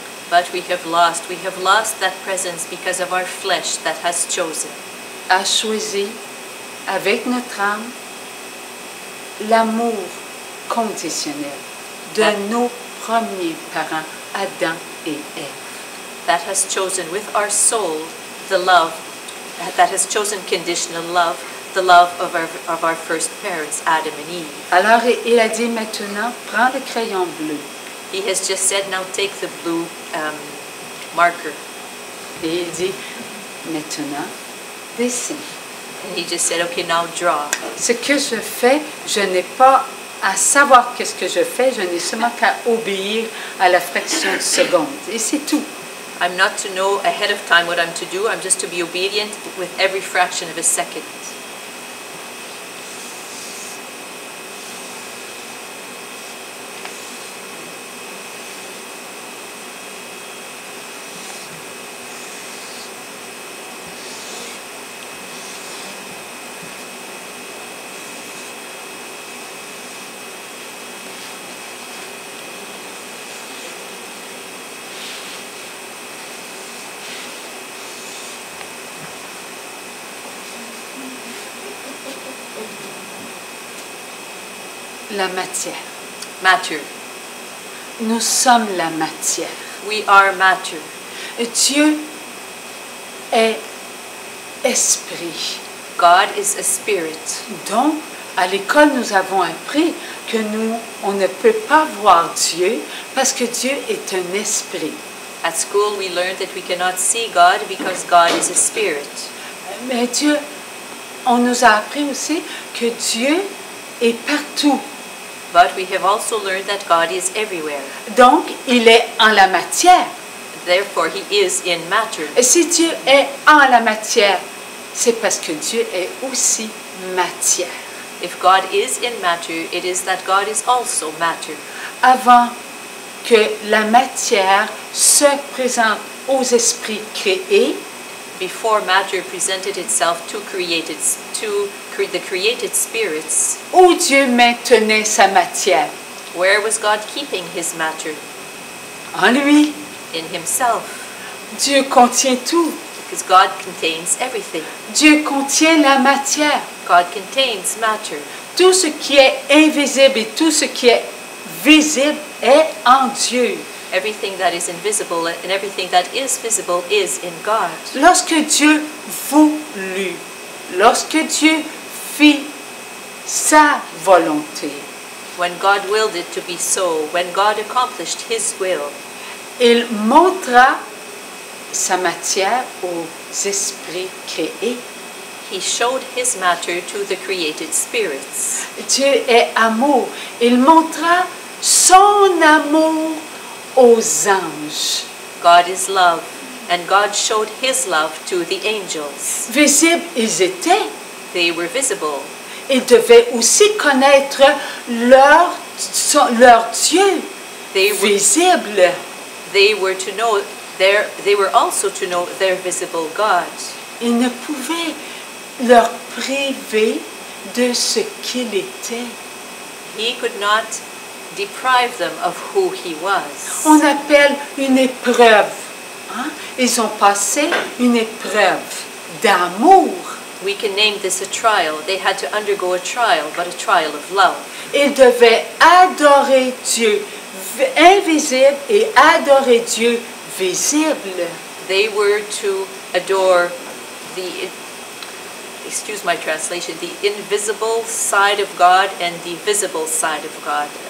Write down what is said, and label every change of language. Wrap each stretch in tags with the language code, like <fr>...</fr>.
<en>But we have lost that presence because of our flesh that has chosen.</en> <fr>A choisi avec notre âme l'amour conditionnel de nos premiers parents, Adam et Ève.</fr> <en>That has chosen with our soul the love, that has chosen conditional love, the love of our first parents, Adam and Eve.</en> <fr>Alors il a dit maintenant, prends le crayon bleu.</fr> <en>He has just said, now take the blue marker.</en> <fr>Et il dit, maintenant, dessine.</fr> <en>And he just said, okay, now draw.</en> <fr>Ce que je fais, je n'ai pas à savoir qu'est-ce que je fais, je n'ai seulement qu'à obéir à la fraction de seconde. Et c'est tout.</fr> <en>I'm not to know ahead of time what I'm to do. I'm just to be obedient with every fraction of a second.</en> <fr>La matière.</fr> <en>Matter.</en> <fr>Nous sommes la matière.</fr> <en>We are matter.</en> <fr>Dieu est esprit.</fr> <en>God is a spirit.</en> <fr>Donc, à l'école, nous avons appris que on ne peut pas voir Dieu parce que Dieu est un esprit.</fr> <en>At school, we learned that we cannot see God because God is a spirit.</en> <fr>Mais Dieu, on nous a appris aussi que Dieu est partout.</fr> <en>But we have also learned that God is everywhere.</en> <fr>Donc, il est en la matière.</fr> <en>Therefore, he is in matter.</en> <fr>Et si Dieu est en la matière, c'est parce que Dieu est aussi matière.</fr> <en>If God is in matter, it is that God is also matter.</en> <fr>Avant que la matière se présente aux esprits créés,</fr> <en>Before matter presented itself to the created spirits,</en> <fr>où Dieu maintenait sa matière?</fr> <en>where was God keeping his matter?</en> <fr>En lui.</fr> <en>In himself.</en> <fr>Dieu contient tout.</fr> <en>Because God contains everything.</en> <fr>Dieu contient la matière.</fr> <en>God contains matter.</en> <fr>Tout ce qui est invisible et tout ce qui est visible est en Dieu.</fr> <en>Everything that is invisible and everything that is visible is in God.</en> <fr>Lorsque Dieu voulut, lorsque Dieu fit sa volonté,</fr> <en>When God willed it to be so, when God accomplished his will,</en> <fr>il montra sa matière aux esprits créés.</fr> <en>he showed his matter to the created spirits.</en> <fr>Dieu est amour. Il montra son amour aux anges.</fr> <en>God is love, and God showed his love to the angels.</en> <fr>Visibles, ils étaient.</fr> <en>They were visible.</en> <fr>Ils devaient aussi connaître leur Dieu</fr> <en>They were, visible. they were also to know their visible God.</en> <fr>Ils ne pouvaient leur priver de ce qu'il était.</fr> <en>He could not deprive them of who he was.</en> <fr>On appelle une épreuve. Hein? Ils ont passé une épreuve d'amour.</fr> <en>We can name this a trial. They had to undergo a trial, but a trial of love.</en> <fr>Ils devaient adorer Dieu invisible et adorer Dieu visible.</fr> <en>They were to adore excuse my translation, the invisible side of God and the visible side of God.</en>